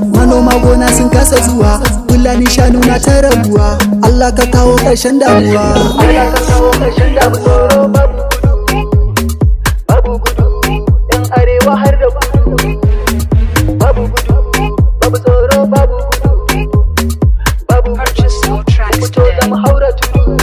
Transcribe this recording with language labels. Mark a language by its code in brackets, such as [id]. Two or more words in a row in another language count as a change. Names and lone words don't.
[ha] Manoma gona sun kasa zuwa, Fulani shanu na ta rabuwa. Allah ka kawo ƙarshen damuwa. Allah ka kawo ƙarshen damuwa. Babu gudu, babu gudu, 'yan arewa har da kudu. Babu gudu, babu tsoro, babu gudu. Babu gudu, [en] Purchase your tracks [ha] fito za mu today. haura tudu.